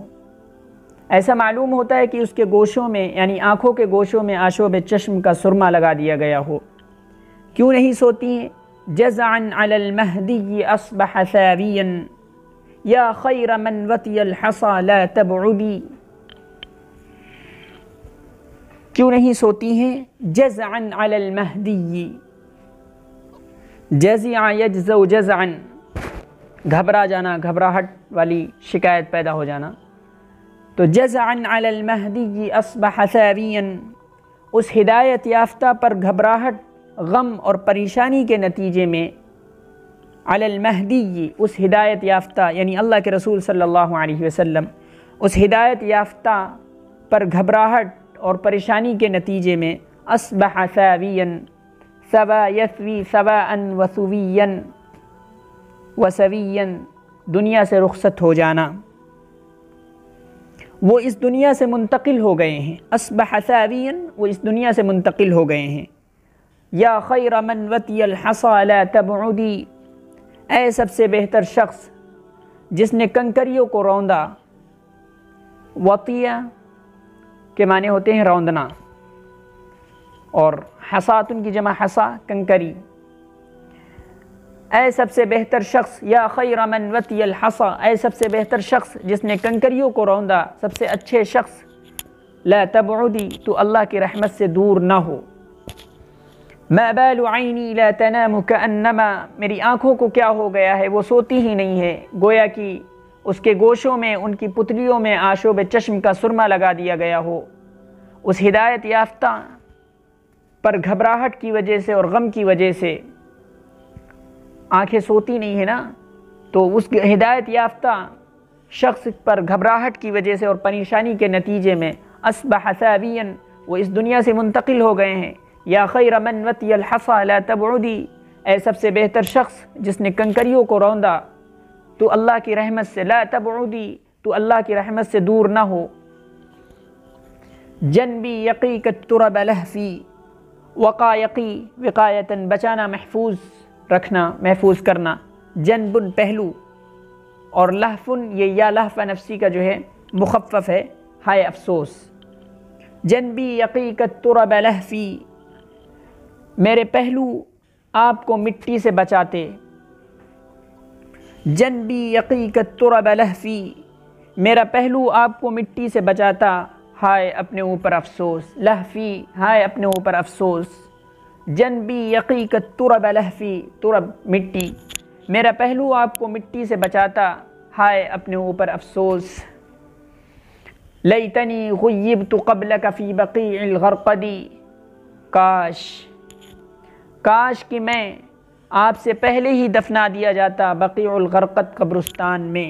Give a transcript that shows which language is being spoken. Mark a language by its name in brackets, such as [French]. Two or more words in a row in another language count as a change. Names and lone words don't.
[Urdu] ایسا معلوم ہوتا ہے کہ اس کے گوشوں میں یعنی آنکھوں کے گوشوں میں آشوب چشم کا سرما لگا دیا گیا ہو۔ کیوں نہیں سوتی ہیں؟ [Arabic] جزعا علی المہدی اصبح ثاویا یا خیر من وطی الحصى لا تبعدی۔ [Urdu] کیوں نہیں سوتی ہیں؟ [Arabic] جزعا علی المہدی، جزع یجزع جزعا، [Urdu] گھبرا جانا، گھبراہٹ والی شکایت پیدا ہو جانا۔ تو [Arabic] جزعا علی المہدی اصبح ثاویا، [Urdu] اس ہدایت یافتہ پر گھبراہٹ، غم اور پریشانی کے نتیجے میں، [Arabic] علی المہدی، [Urdu] اس ہدایت یافتہ یعنی اللہ کے رسول [Arabic] صلی اللہ علیہ وسلم، [Urdu] اس ہدایت یافتہ پر گھبراہٹ اور پریشانی کے نتیجے میں، [Arabic] اصبح ثاویا، ثوى يثوي ثواء وثويا وسويا، [Urdu] دنیا سے رخصت ہو جانا، وہ اس دنیا سے منتقل ہو گئے ہیں۔ [Arabic] اصبح ثاویا، [Urdu] وہ اس دنیا سے منتقل ہو گئے ہیں۔ [Arabic] یا خیر من وطی الحصى لا تبعدی، [Urdu] اے سب سے بہتر شخص جس نے کنکریوں کو روندا۔ وطیہ کے معنی ہوتے ہیں روندنا، اور حصاتن کی جمع حصا، کنکری۔ اے سب سے بہتر شخص، [Arabic] یا خیر من وطی الحصى، [Urdu] اے سب سے بہتر شخص جس نے کنکریوں کو روندا، سب سے اچھے شخص، [Arabic] لا تبعدی، [Urdu] تو اللہ کی رحمت سے دور نہ ہو۔ [Arabic] ما بال عینی لا تنام کانما، [Urdu] میری آنکھوں کو کیا ہو گیا ہے، وہ سوتی ہی نہیں ہے، گویا کہ اس کے گوشوں میں، ان کی پتلیوں میں آشوب چشم کا سرما لگا دیا گیا ہو۔ اس ہدایت یافتہ پر گھبراہٹ کی وجہ سے اور غم کی وجہ سے آنکھیں سوتی نہیں ہیں نا، تو اس ہدایت یافتہ شخص پر گھبراہٹ کی وجہ سے اور پریشانی کے نتیجے میں، [Arabic] اصبح ثاویا، [Urdu] وہ اس دنیا سے منتقل ہو گئے ہیں۔ [Arabic] یا خیر من وطی الحصى لا تبعدی، [Urdu] اے سب سے بہتر شخص جس نے کنکریوں کو روندا، تو اللہ کی رحمت سے، [Arabic] لا تبعدی، [Urdu] تو اللہ کی رحمت سے دور نہ ہو۔ [Arabic] جنبی یقیک الترب لہفی، وقا یقی، وقایتاً [Urdu] بچانا، محفوظ رکھنا، محفوظ کرنا، جنبن پہلو، اور لہفن یہ [Arabic] یا لہف نفسی [Urdu] کا جو ہے مخفف ہے، ہائے افسوس۔ [Arabic] جنبی یقیک الترب لہفی، [Urdu] میرے پہلو آپ کو مٹی سے بچاتے۔ [Arabic] جنبی یقیک الترب لہفی، [Urdu] میرا پہلو آپ کو مٹی سے بچاتا، ہائے اپنے اوپر افسوس، لہفی ہائے اپنے اوپر افسوس۔ [Arabic] جنبی یقیک الترب لہفی، [Urdu] ترب مٹی، میرا پہلو آپ کو مٹی سے بچاتا، ہائے اپنے اوپر افسوس۔ [Arabic] لیتنی غیبت قبلک فی بقیع الغرقد، [Urdu] کاش کہ میں آپ سے پہلے ہی دفنا دیا جاتا بقیع الغرقد قبرستان میں۔